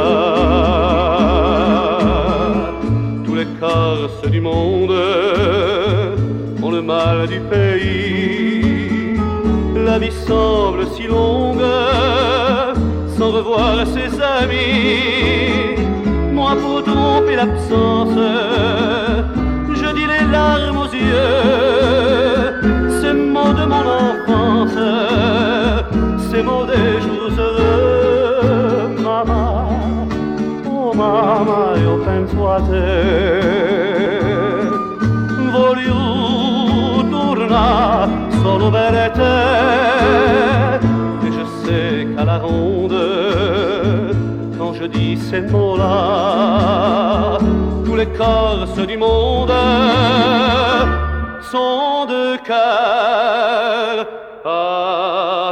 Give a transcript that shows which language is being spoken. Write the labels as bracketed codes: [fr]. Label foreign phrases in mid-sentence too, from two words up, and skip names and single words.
[fr] Tous les Corses du monde ont le mal du pays, la vie semble si longue sans revoir ses amis. Moi pour tromper l'absence, je dis les larmes aux yeux, ces mots de mon enfance, ces mots des jours heureux. [it] Mama, oh mama, io penso a te. Voglio tornare solo per te, [fr] et je sais qu'à la ronde, quand je dis ces mots-là, tous les Corses du monde sont de cœur.